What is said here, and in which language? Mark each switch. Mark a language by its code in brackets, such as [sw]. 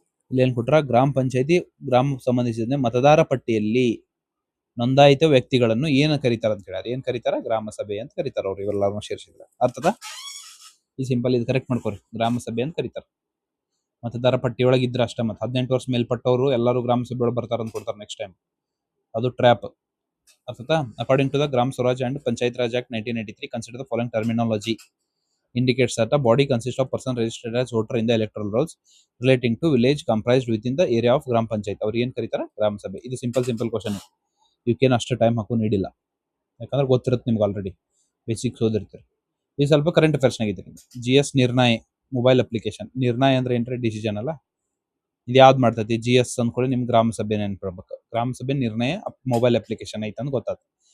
[kn] ಇಲ್ಲಿ ಏನ್ ಕೊಟ್ರ, ಗ್ರಾಮ ಪಂಚಾಯತಿ ಗ್ರಾಮ ಸಂಬಂಧಿಸಿದ ಮತದಾರ ಪಟ್ಟಿಯಲ್ಲಿ ನೋಂದಾಯಿತ ವ್ಯಕ್ತಿಗಳನ್ನು ಏನ್ ಕರೀತಾರ ಅಂತ ಹೇಳ್ಯಾರ. ಏನ್ ಕರೀತಾರ? ಗ್ರಾಮ ಸಭೆ ಅಂತ ಕರೀತಾರ. ಅವ್ರು ಇವೆಲ್ಲರೂ ಸೇರಿಸಿದ್ರ ಅರ್ಥದ. ಈ ಸಿಂಪಲ್ ಇದು ಕರೆಕ್ಟ್ ಮಾಡ್ಕೋರಿ, ಗ್ರಾಮ ಸಭೆ ಅಂತ ಕರೀತಾರ. ಮತದಾರ ಪಟ್ಟಿಯೊಳಗೆ ಇದ್ರ ಅಷ್ಟ, ಮತ್ತೆ 18 ವರ್ಷ ಮೇಲ್ಪಟ್ಟವರು ಎಲ್ಲರೂ ಗ್ರಾಮ ಸಭೆ ಒಳಗೆ ಬರ್ತಾರ ಅಂತ ಕೊಡ್ತಾರೆ ನೆಕ್ಸ್ಟ್ ಟೈಮ್. ಅದು ಟ್ರ್ಯಾಪ್. ಅರ್ಥತಾ? [en] According to the Grama Swaraj and Panchayat Raj act 1983 consider the following terminology indicates that a body consists of person registered as voter in the electoral rolls relating to village comprised within the area of gram panchayat. [kn] ಅವ್ರು ಏನ್ ಕರೀತಾರ? ಗ್ರಾಮ ಸಭೆ. ಇದು simple question. ಇವಕ್ಕೇನು ಅಷ್ಟು time ಹಾಕೋ ನೀಡಿಲ್ಲ, ಯಾಕಂದ್ರೆ ಗೊತ್ತಿರುತ್ತೆ ನಿಮ್ಗೆ ಆಲ್ರೆಡಿ, ಬೇಸಿಕ್ಸ್ ಓದಿರ್ತೀರಿ. ಈ ಸ್ವಲ್ಪ ಕರೆಂಟ್ ಅಫೇರ್ಸ್ ನಾಗಿದೆ. GS ನಿರ್ಣಯ ಮೊಬೈಲ್ ಅಪ್ಲಿಕೇಶನ್. ನಿರ್ಣಯ ಅಂದ್ರೆ ಏನ್ರಿ? ಡಿಸಿಷನ್ ಅಲ್ಲ. ಇದು ಯಾವ್ದು ಮಾಡ್ತೈತಿ? GS ಅಂದ್ಕೊಳ್ಳಿ, ನಿಮ್ಗೆ ಗ್ರಾಮ ಸಭೆ ನೆನ್ಪಿಡ್ಬೇಕು. ಗ್ರಾಮ ಸಭೆ ನಿರ್ಣಯ ಮೊಬೈಲ್ ಅಪ್ಲಿಕೇಶನ್ ಐತೆ ಅಂತ ಗೊತ್ತಾಯ್ತು.